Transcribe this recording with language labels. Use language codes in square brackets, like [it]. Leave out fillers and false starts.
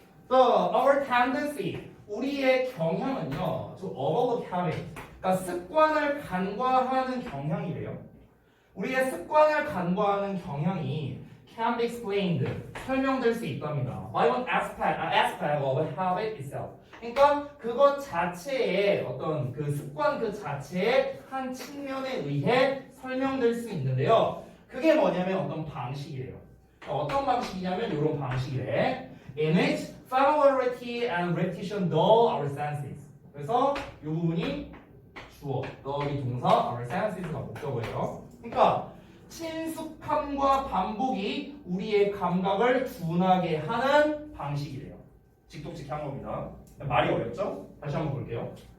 [en] Our tendency, [ko] 우리의 경향은요, [en] to overlook habit, [ko] 그러니까 습관을 간과하는 경향이래요. 우리의 습관을 간과하는 경향이 [en] can be explained, [ko] 설명될 수 있답니다. [en] by one aspect of habit itself. [ko] 그러니까 그것 자체의 어떤 그 습관 그 자체의 한 측면에 의해 설명될 수 있는데요. 그게 뭐냐면 어떤 방식이래요. 어떤 방식이냐면 이런 방식이래. [en] In which familiarity and repetition dull our senses. [ko] 그래서 이 부분이 주어, 너희 동사, [en] our senses [ko] 가 목적어예요. 그러니까 친숙함과 반복이 우리의 감각을 둔하게 하는 방식이래요. 직독직한 겁니다. 말이 어렵죠? 다시 한번 볼게요.